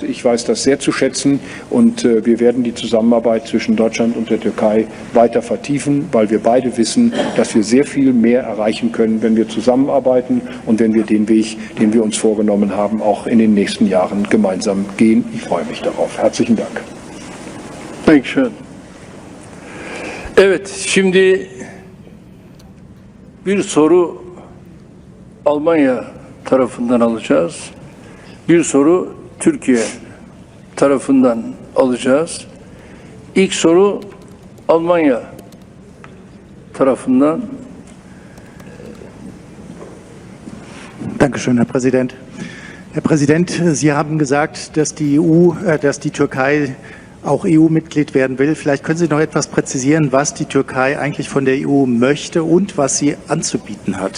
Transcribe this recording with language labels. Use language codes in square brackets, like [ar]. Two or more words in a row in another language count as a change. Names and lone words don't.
[de] Ich weiß das sehr zu schätzen, und wir werden die Zusammenarbeit zwischen Deutschland und der Türkei weiter vertiefen, weil wir beide wissen, dass wir sehr viel mehr erreichen können, wenn wir zusammenarbeiten und wenn wir den Weg, den wir uns vorgenommen haben, auch in den nächsten Jahren gemeinsam gehen. Ich freue mich darauf. Herzlichen Dank. Dankeschön. [tr] Evet, şimdi bir soru Almanya tarafından alacağız. Bir soru Türkiye tarafından alacağız. İlk soru Almanya tarafından. [de] Dankeschön, Herr Präsident. Herr Präsident, Sie haben gesagt, dass dass die Türkei auch EU-Mitglied werden will. Vielleicht können Sie noch etwas präzisieren, was die Türkei eigentlich von der EU möchte und was sie anzubieten hat.